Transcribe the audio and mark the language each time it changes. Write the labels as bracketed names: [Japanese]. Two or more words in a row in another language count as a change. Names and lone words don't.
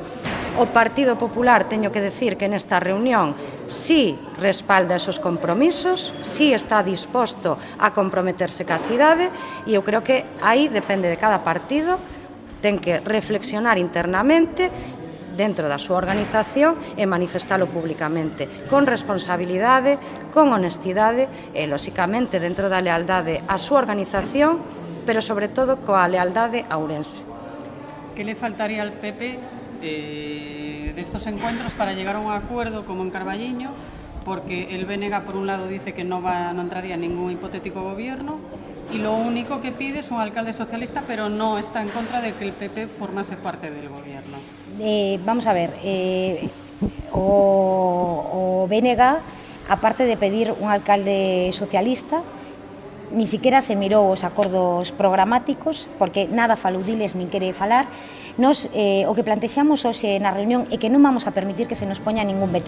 [Galician] O Partido Popular, teño que decir que nesta reunión sí respalda esos compromisos, sí está disposto a comprometerse ca cidade, e eu creo que aí depende de cada partido, ten que reflexionar internamente dentro da súa organización e manifestalo públicamente, con responsabilidade, con honestidade e, lóxicamente, dentro da lealdade á súa organización, pero, sobre todo, coa lealdade a Ourense. [Spanish] Que le faltaría al PP de estos encuentros para llegar a un acuerdo como en Carballiño? Porque el BNG, por un lado, dice que no entraría en ningún hipotético gobierno, y lo único que pide es un alcalde socialista, pero no está en contra de que el PP formase parte del gobierno. [Galician] Vamos a ver, o BNG, aparte de pedir un alcalde socialista, [Spanish] ni siquiera [Galician] se mirou os acordos programáticos, porque nada falou diles nin quere falar. Nos, o que plantexamos hoxe na reunión é que non vamos a permitir que se nos poña ningún veto.